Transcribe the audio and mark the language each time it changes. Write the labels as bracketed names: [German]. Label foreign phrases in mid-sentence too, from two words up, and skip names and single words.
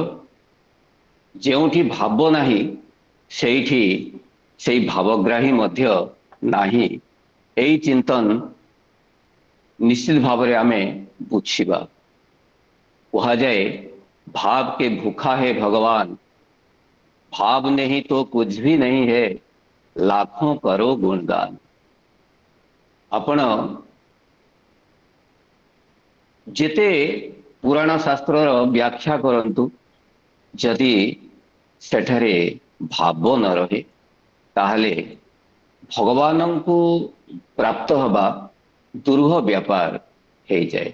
[Odia] ଯେଉଁଠି ଭାବ ନାହିଁ ସେଇଠି ସେଇ ଭାବଗ୍ରାହୀ ମଧ୍ୟ ନାହିଁ। ଏଇ ଚିନ୍ତନ ନିଶ୍ଚିତ ଭାବରେ ଆମେ ବୁଝିବା। [Hindi] କୁହାଯାଏ भाव के भूखा है भगवान, ଭାବ नहीं तो कुछ भी नहीं है, लाखों करो गुणगान। [Odia] ଆପଣ ଯେତେ ପୁରାଣ ଶାସ୍ତ୍ରର ବ୍ୟାଖ୍ୟା କରନ୍ତୁ, ଯଦି ସେଠାରେ ଭାବ ନ ରହେ ତାହେଲେ ଭଗବାନଙ୍କୁ ପ୍ରାପ୍ତ ହେବା ଦୁର୍ହ ବ୍ୟାପାର ହେଇଯାଏ।